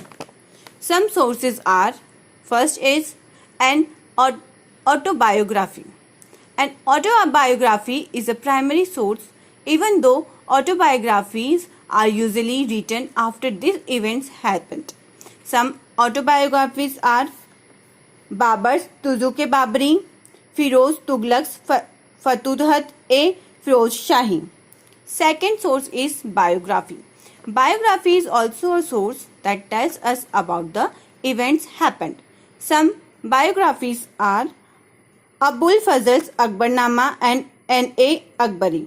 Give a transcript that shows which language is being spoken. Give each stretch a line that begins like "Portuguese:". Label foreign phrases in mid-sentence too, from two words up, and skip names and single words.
English: Some sources are, first is an autobiography. An autobiography is a primary source, even though autobiographies are usually written after these events happened. Some autobiographies are Babar's Tuzuk-e-Babri, Firoz Tughlaq's Futuhat-e-Firoz Shahi. Second source is biography. Biography is also a source that tells us about the events happened. Some biographies are Abul Fazl's Akbarnama and N.A. Akbari.